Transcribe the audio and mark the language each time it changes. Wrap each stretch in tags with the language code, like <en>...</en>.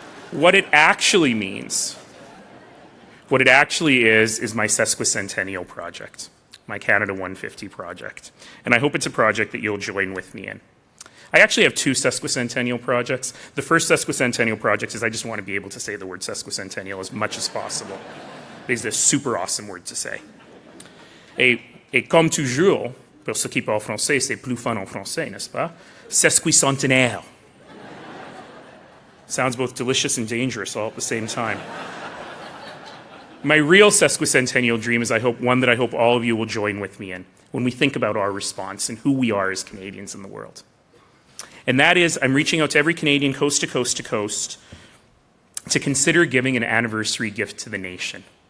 <en>What it actually means, what it actually is my sesquicentennial project, my Canada 150 project. And I hope it's a project that you'll join with me in. I actually have two sesquicentennial projects. The first sesquicentennial project is I just want to be able to say the word sesquicentennial as much as possible. It's a super awesome word to say.</en> <fr>Et comme toujours, pour ceux qui parlent français, c'est plus fun en français, n'est-ce pas? Sesquicentenaire.</fr> <en>Sounds both delicious and dangerous all at the same time. My real sesquicentennial dream is one that I hope all of you will join with me in when we think about our response and who we are as Canadians in the world. And that is, I'm reaching out to every Canadian coast to coast to coast to consider giving an anniversary gift to the nation.</en>